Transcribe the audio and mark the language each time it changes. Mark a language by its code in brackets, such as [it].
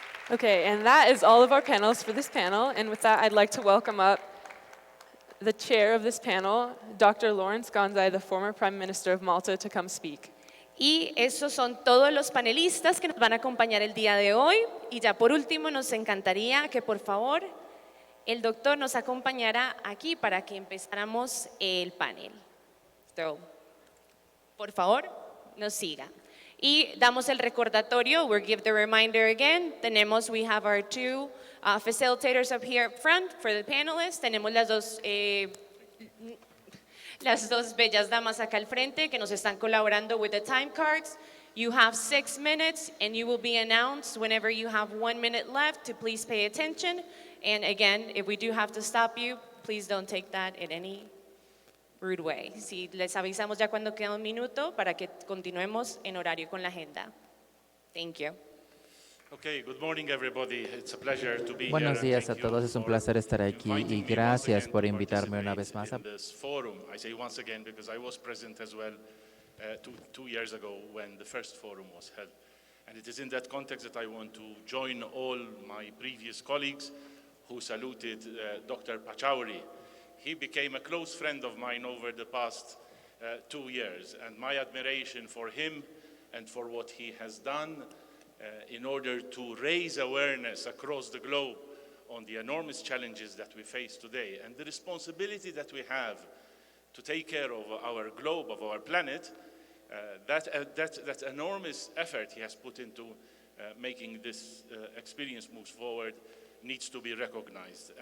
[en] Okay, and that is all of our panelists for this panel. And with that, I'd like to welcome up the chair of this panel, Dr. Lawrence Ganzai, the former Prime Minister of Malta, to come speak. [es] Y esos son todos los panelistas que nos van a acompañar el día de hoy. Y ya por último, nos encantaría que por favor el doctor nos acompañara aquí para que empezáramos el panel. So, por favor, nos siga. Y damos el recordatorio, [en] we'll give the reminder again. We have our two facilitators up here up front for the panelists. [es] Tenemos las dos bellas damas acá al frente que nos están colaborando [en] with the time cards. You have 6 minutes and you will be announced whenever you have 1 minute left to please pay attention. And again, if we do have to stop you, please don't take that in any rude way. [es] Si les avisamos ya cuando queda 1 minuto para que continuemos en horario con la agenda. [en] Thank you. Okay, good morning everybody. It's a pleasure to be [es] Buenos [en] here. [es] días a todos, es un placer estar aquí y gracias por invitarme una vez más. [en] In this forum, I say once again because I was present as well two years ago when the first forum was held. And it is in that context that I want to join all my previous colleagues who saluted Dr. Pachauri. He became a close friend of mine over the past 2 years, and my admiration for him and for what he has done in order to raise awareness across the globe on the enormous challenges that we face today and the responsibility that we have to take care of our globe, of our planet, that enormous effort he has put into making this experience move forward needs to be recognized.